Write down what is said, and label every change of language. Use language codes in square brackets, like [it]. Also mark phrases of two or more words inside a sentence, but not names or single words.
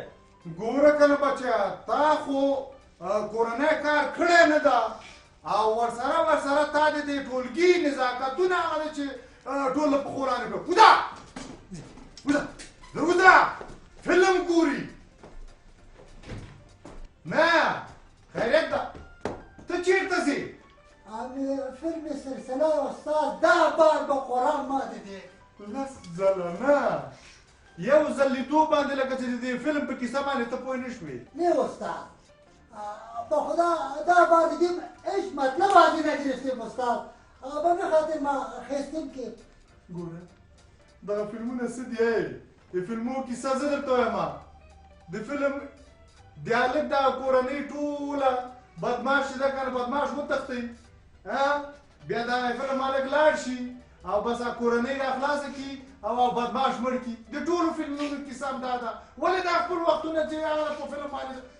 [ps] ګوره کنه بچیا تا خو کورنی کار کړی نه ده او ورسره تا د دې ټولګي نزاکتونه هغه دی چې ټول له پښو رانه کړه وځه وځه فلم ګوري نه خیریت ده ته چیرته ځې [fa] امی فیلم سلسله استاد دا بار به قرآن [ps] ماته دی لس ځله نه یو ځل لیدو باندې لکه چې د دې فلم په کیسه باندې ته پوه نه شوې [fa] نه استاد به خدا دا بار دیگه هیچ مطلب آدی نگرفتیم استاد به می خاطر ما خواستیم که [ps] ګوره دغه فلمونه څه دي د فلمونو کیسه زه درته وایم د فلم د هلک دغه کورنۍ ټوله بدماش چې ده که نه بدماش وتښتئ بیا دغه فلم هلک لاړ شي او بس کورنۍ را خلاصه کړي او بدماش مړ کړي د ټولو فلمونو کیسه هم دا ده ولې دا خپل وختونه چې هغه په فلم باندې